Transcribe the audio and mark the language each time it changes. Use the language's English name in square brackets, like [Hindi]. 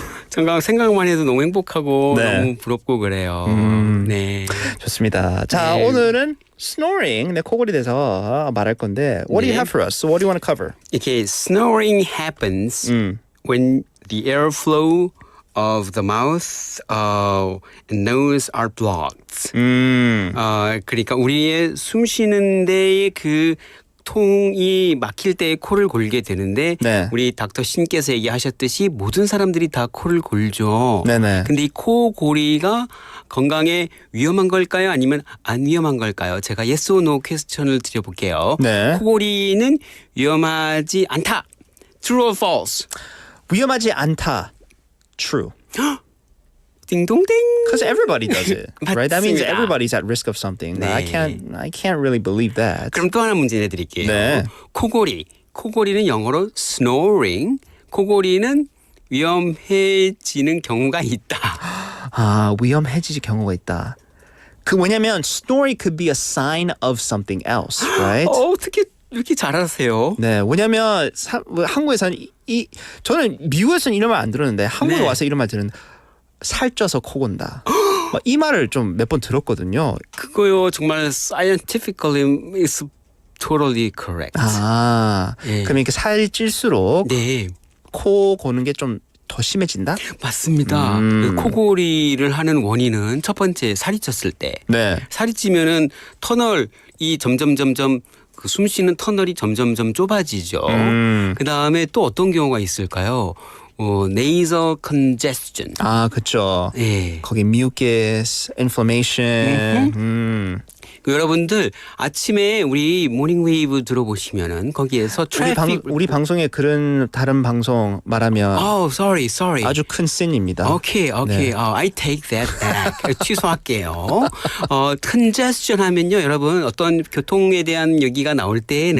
[Korean] 잠깐 생각만 해도 너무 행복하고 네. 너무 부럽고 그래요. 네. 좋습니다. 자, 네. 오늘은 snoring, 내 코골이 대해서 말할 건데 [English] what do you [Korean] 네. [English] have for us? So what do you want to cover? [Korean] 이렇게 [English] snoring happens when the airflow of the mouth and nose are blocked. [Korean] 그러니까 우리의 숨 쉬는 데에 그 통이 막힐 때 코를 골게 되는데 네. 우리 닥터 신께서 얘기하셨듯이 모든 사람들이 다 코를 골죠. 네네. 근데 이 코골이가 건강에 위험한 걸까요? 아니면 안 위험한 걸까요? 제가 [English] yes or no [Korean] 퀘스천을 드려볼게요. 네. 코골이는 위험하지 않다. [English] True or false? [Korean] 위험하지 않다. True. 띵동댕. [English] Because everybody does it, right? That means [Korean] 맞습니다. [English] everybody's at risk of something. [Korean] 네. [English] I can't really believe that. [Korean] 그럼 또 하나 문제 내드릴게요. 네. 코골이. 코골이는 영어로 snoring. 코골이는 위험해지는 경우가 있다. 아, 위험해질 경우가 있다. 그 뭐냐면 [English] snoring could be a sign of something else, right? [Korean] 어떻게 이렇게 잘하세요? 네, 왜냐면 한국에서는 저는 미국에서는 이런 말 안 들었는데 한국에 네. 와서 이런 말 들은 살쪄서 코 곤다. 이 말을 좀 몇 번 들었거든요. 그거요 정말 [English] scientifically is totally correct. [Korean] 아, 네. 그럼 이렇게 살찔수록 네. 코 고는 게 좀 더 심해진다? 맞습니다. 그 코골이를 하는 원인은 첫 번째 살이 쪘을 때. 네. 살이 찌면은 터널이 점점 그 숨 쉬는 터널이 점점 좁아지죠. 그 다음에 또 어떤 경우가 있을까요? [English] nasal congestion. [Korean] 아, 그렇죠. 네. 거기 [English] mucus, inflammation. [Korean] 그 여러분들 아침에 우리 모닝 웨이브 들어보시면은 거기에서 트래픽 우리 방송에 그런 다른 방송 말하면 [English] sorry. [Korean] 아주 큰 씬입니다. 오케이. 네. [English] I take that back. [Korean] 취소할게요. congestion 하면요, 여러분 어떤 교통에 대한 얘기가 나올 때에는